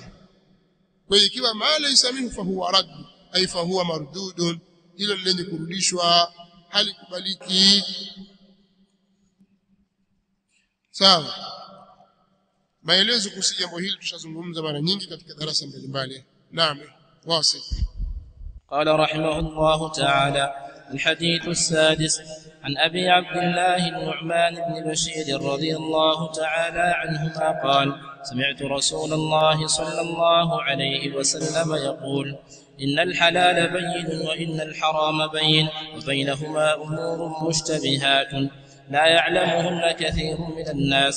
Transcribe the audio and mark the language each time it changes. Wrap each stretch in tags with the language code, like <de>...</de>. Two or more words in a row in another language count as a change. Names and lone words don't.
<sw>Kwa hiyo ikiwa</sw> <ar>ما ليس منه فهو رد أي فهو مردود,</ar> <sw>hilo ni lenye kurudishwa, halikubaliki. Sawa. Maelezo kuhusu jambo hili tushazungumza mara nyingi katika darasa mbalimbali. Naam, wasi.</sw> <ar>قال رحمه الله تعالى: الحديث السادس عن أبي عبد الله النعمان بن بشير رضي الله تعالى عنهما قال سمعت رسول الله صلى الله عليه وسلم يقول إن الحلال بين وإن الحرام بين وبينهما أمور مشتبهات لا يعلمهن كثير من الناس</ar>